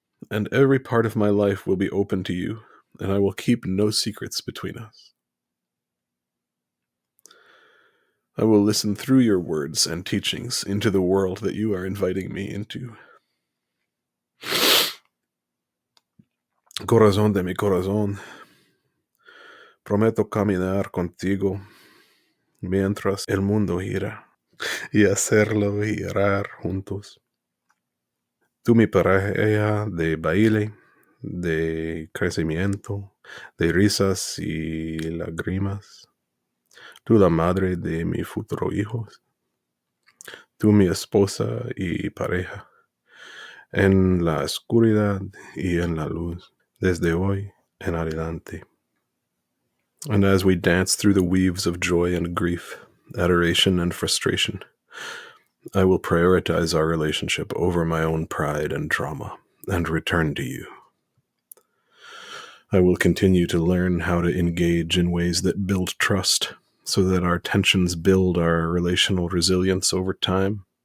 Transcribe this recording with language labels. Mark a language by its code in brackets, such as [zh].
[en] And every part of my life will be open to you, and I will keep no secrets between us. I will listen through your words and teachings into the world that you are inviting me into. [es] Corazón de mi corazón, prometo caminar contigo mientras el mundo gira y hacerlo girar juntos. Tú mi pareja de baile, de crecimiento, de risas y lágrimas. Tú la madre de mi futuro hijos. Tú mi esposa y pareja. En la oscuridad y en la luz, desde hoy en adelante. [en] And as we dance through the weaves of joy and grief, adoration and frustration, I will prioritize our relationship over my own pride and trauma and return to you. I will continue to learn how to engage in ways that build trust so that our tensions build our relational resilience over time.